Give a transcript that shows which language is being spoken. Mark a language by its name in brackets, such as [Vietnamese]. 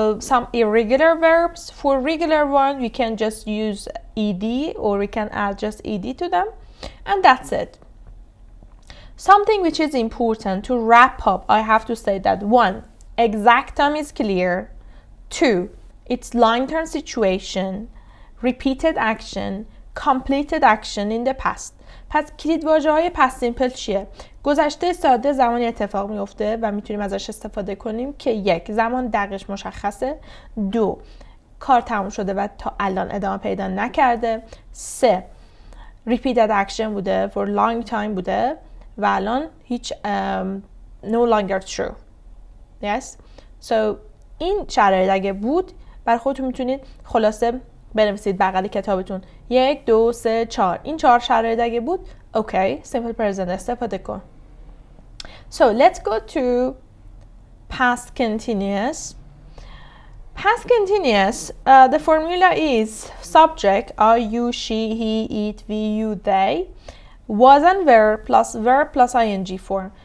[English] Some irregular verbs. For regular one, we can just use ed, or we can add just ed to them, and that's it. Something which is important to wrap up, I have to say that 1, exact time is clear. 2, it's long-term situation, repeated action, completed action in the past. [Persian] پس کلیدواژه‌های پست سیمپل چیه؟ گذشته ساده زمانی اتفاق میفته و میتونیم ازش استفاده کنیم که 1 زمان دقیقش مشخصه، 2 کار تموم شده و تا الان ادامه پیدا نکرده، 3 [English] repeated action [Persian] بوده [English] for long time [Persian] بوده و الان هیچ [English] no longer true. Yes. [Persian] So این شرایط اگه بود برای خودتون میتونید خلاصه بنویسید بغل کتابتون 1 2 3 4 این 4 شرایط اگه بود اوکی simple present استفاده کن. [English] So let's go to past continuous. Past continuous, the formula is subject I, you, she, he, it, we, you, they, was and verb plus ing form.